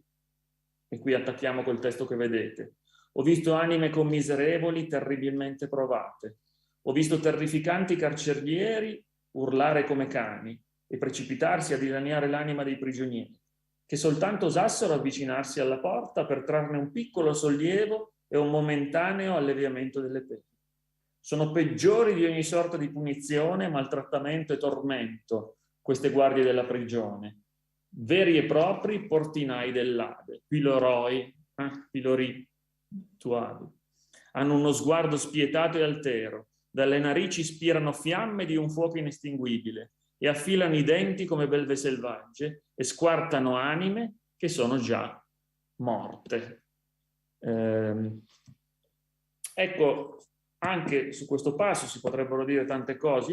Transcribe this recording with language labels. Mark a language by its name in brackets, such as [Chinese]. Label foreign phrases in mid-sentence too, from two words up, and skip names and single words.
[Italian] E qui attacchiamo col testo che vedete. Ho visto anime commiserevoli terribilmente provate, ho visto terrificanti carcerieri urlare come cani e precipitarsi a dilaniare l'anima dei prigionieri, che soltanto osassero avvicinarsi alla porta per trarne un piccolo sollievo e un momentaneo alleviamento delle pene. Sono peggiori di ogni sorta di punizione, maltrattamento e tormento queste guardie della prigione, veri e propri portinai dell'Ade, piloroi, pilori tuavi. Hanno uno sguardo spietato e altero, dalle narici spirano fiamme di un fuoco inestinguibile e affilano i denti come belve selvagge e squartano anime che sono già morte. Ecco, anche su questo passo si potrebbero dire tante cose.